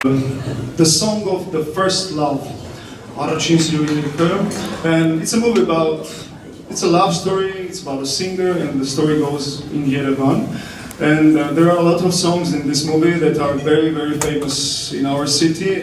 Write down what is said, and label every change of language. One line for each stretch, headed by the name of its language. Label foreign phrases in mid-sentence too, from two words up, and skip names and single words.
English: The song of the first love,
Armenian: Առաջին սիրո երգը,
English: and it's a movie about, it's a love story, it's about a singer, and the story goes in Yerevan. And there are a lot of songs in this movie that are very, very famous in our city.